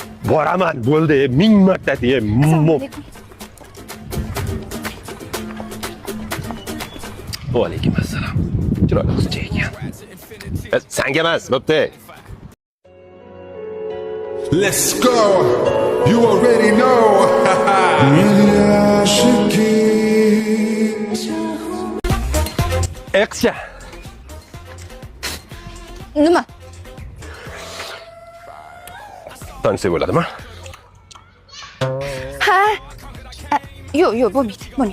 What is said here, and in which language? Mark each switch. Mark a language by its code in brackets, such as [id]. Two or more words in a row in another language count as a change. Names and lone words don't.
[uz] Boraman, bo'ldi, 1000 marta de. Assalomu alaykum. Va alaykum assalom. Chiroyli qizcha ekan. Senga emas, bo'pti. [en] Let's go. You already know. [uz] Qizcha. Nima? Tanisa bo'ladimi? Ha? Yo'q, bo'lmaydi.